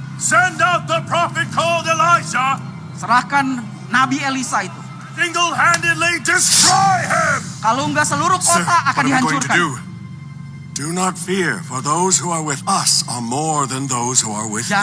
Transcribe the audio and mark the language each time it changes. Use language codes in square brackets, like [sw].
[en] Send out the prophet called Elijah. [id] Serahkan Nabi Elisa itu. [en] Single-handedly destroy him. [id] Kalau enggak seluruh kota akan dihancurkan. [en] Do not fear, for those who are with us are more than those who are with them.